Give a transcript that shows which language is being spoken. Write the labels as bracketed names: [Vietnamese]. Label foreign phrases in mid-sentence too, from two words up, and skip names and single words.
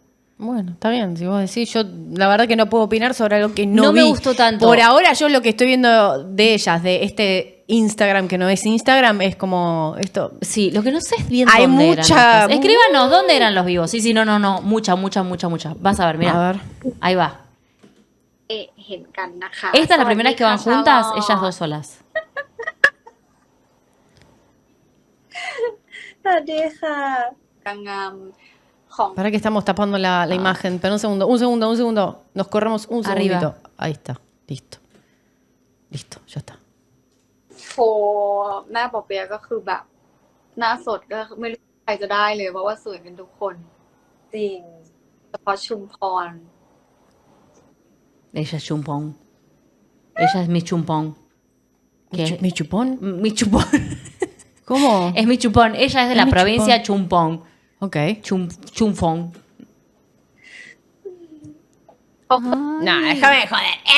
[Spanish] Bueno, está bien, si vos decís, yo la verdad que no puedo opinar sobre algo que no No me vi. gustó tanto. Por ahora yo lo que estoy viendo de ellas, de este Instagram que no es Instagram, es como esto. Sí, lo que no sé es bien Hay dónde mucha- eran estas. Escríbanos, ¿dónde eran los vivos? Sí, no. Mucha. Vas a ver, mira. A ver. Ahí va. [Thai] เห็นกันนะคะ [Spanish] Esta es la primera vez que van [Thai] สวัสดีค่ะ [Spanish] juntas, ชาลอต ellas dos solas. [Thai] สวัสดีค่ะ นางงามของ [Spanish] Para que estamos tapando la imagen, pero un segundo. Nos corremos un Arriba. segundito. Ahí está, listo, ya está. [Thai] โชว์หน้าปอเปียะก็คือแบบ หน้าสดก็ไม่รู้ใครจะได้เลยเพราะว่าสวยกันทุกคน จริง เฉพาะชุมพร [Spanish] Ella es chumpón. Ella es mi chumpón. ¿Qué? ¿Mi chupón? Mi chupón. ¿Cómo? Es mi chupón. Ella es de Es la mi provincia Chumpón. Ok. Chumfón. No, déjame joder.